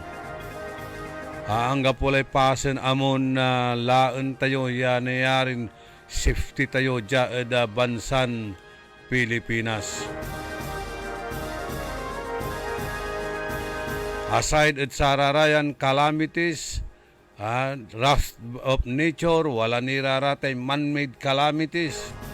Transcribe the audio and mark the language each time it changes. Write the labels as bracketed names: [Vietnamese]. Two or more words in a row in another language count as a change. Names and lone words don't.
[Pangasinan] Angga pulay pasen amon laen tayo ya nayarin safety tayo dya da bansan Pilipinas. [English] Aside [Pangasinan] at sararayan [English] calamities, wrath of nature, [Pangasinan] wala niraratay [English] man-made calamities.